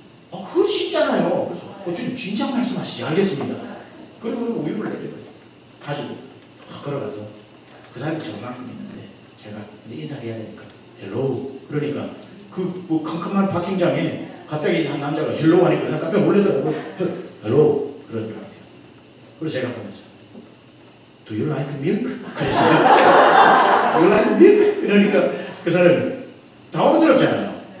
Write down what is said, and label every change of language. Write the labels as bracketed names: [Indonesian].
[Korean] 그건 쉽잖아요. 그래서 주님 진짜 말씀하시지 알겠습니다. 그리고 우유를 내려요. 가지고 걸어가서 그 사람이 저만큼 있는데 제가 이제 인사해야 되니까 헬로우 그러니까 그 뭐 캄캄한 파킹장에 갑자기 한 남자가 헬로우 하니까 그 사람 깜짝 놀라더라고요. 헬로우 그러더라고요. 그래서 제가 보면서 [English] Do you like milk? [Korean] 그랬어요. [English] Do you like milk? [Korean] 그러니까 그 사람이 당황스럽잖아요.